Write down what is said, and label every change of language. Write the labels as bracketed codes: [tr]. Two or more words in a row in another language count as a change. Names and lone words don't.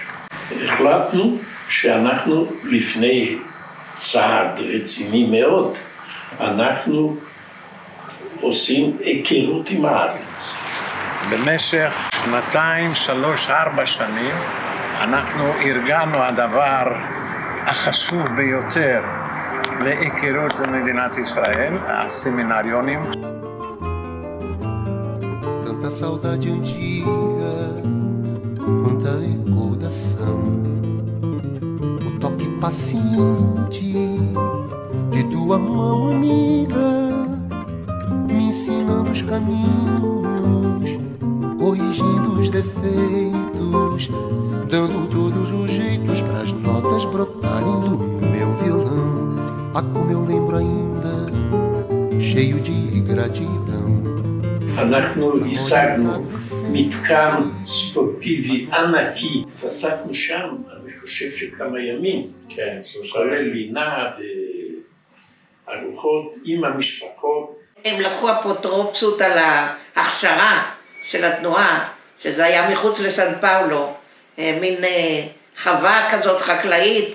[he] החלטנו שאנחנו לפני צעד רציני מאוד, אנחנו עושים היכרות עם הארץ. במשך 2, 3, 4 שנים אנחנו ארגנו הדבר החשוב ביותר להיכרות במדינת ישראל, הסמינריונים. [pt] Tanta saudade antiga, quanta recordação, o toque paciente de tua mão amiga, me ensinando os caminhos, corrigindo os defeitos, dando todos os jeitos para as notas brotarem do meu violão. Ah, como eu lembro ainda, cheio de gratidão. [he] אנחנו השגנו מתקן ספורטיבי ענקי. התעסקנו שם, אני חושב שכמה ימים. כן, כולל לינה וארוחות עם המשפחות. הם לקחו אפוטרופסות על ההכשרה של התנועה, שזה היה מחוץ לסן פאולו, מין חווה כזאת חקלאית.